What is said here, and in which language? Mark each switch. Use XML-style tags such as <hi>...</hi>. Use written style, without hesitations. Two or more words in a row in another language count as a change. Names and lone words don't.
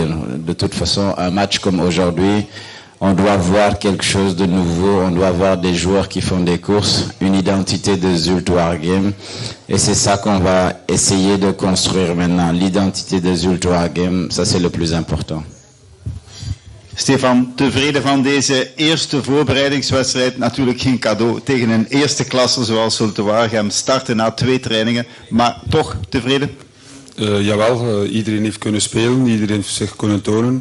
<fr>De toute façon, un match comme aujourd'hui, on doit voir quelque chose de nouveau. On doit voir des joueurs qui font des courses, une identité de Zulte Waregem. Et c'est ça qu'on va essayer de construire maintenant. L'identité de Zulte Waregem, ça c'est le plus important.</fr> <nl>Stefan, tevreden van deze eerste voorbereidingswedstrijd? Natuurlijk geen cadeau tegen een eerste klasse zoals Zulte Waregem. Starten na 2 trainingen, maar toch tevreden? Jawel, iedereen heeft kunnen spelen, iedereen heeft zich kunnen tonen.</nl>